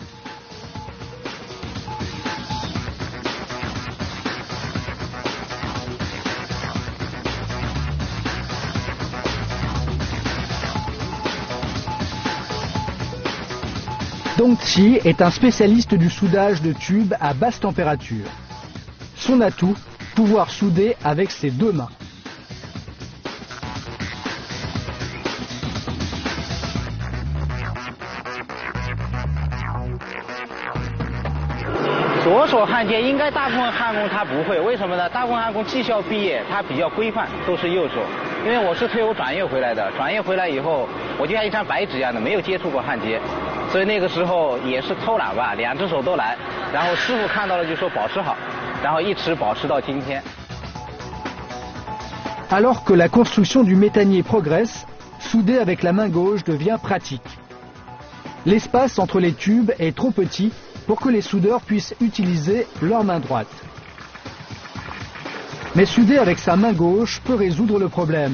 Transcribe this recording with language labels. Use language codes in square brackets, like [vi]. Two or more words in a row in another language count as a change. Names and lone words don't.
[fr] Dongqi est un spécialiste du soudage de tubes à basse température. Son atout, pouvoir souder avec ses deux mains. [zh] 左手焊接应该大部分焊工他不会，为什么呢？大部分焊工技校毕业，他比较规范，都是右手。因为我是退伍转业回来的，转业回来以后，我就像一张白纸一样的，没有接触过焊接，所以那个时候也是偷懒吧，两只手都来。然后师傅看到了就说保持好，然后一直保持到今天。 [fr] Alors que la construction du méthanier progresse, souder avec la main gauche devient pratique. L'espace entre les tubes est trop petit pour que les soudeurs puissent utiliser leur main droite. Mais souder avec sa main gauche peut résoudre le problème.